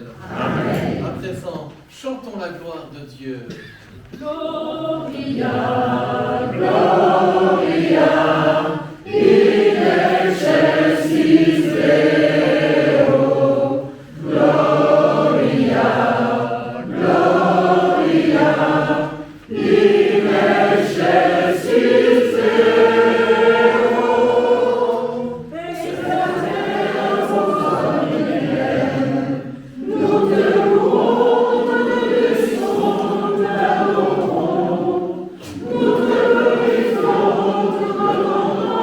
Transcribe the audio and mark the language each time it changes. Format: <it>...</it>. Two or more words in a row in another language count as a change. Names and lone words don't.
<fr>Amen. À présent, chantons la gloire de Dieu.</fr> <la>Gloria, Gloria, in excelsis Deo. Gloria, Gloria, in excelsis Deo.</la> <fr>Nous te louons, nous te laissons ta louange. Nous te glorifions, nous te</fr>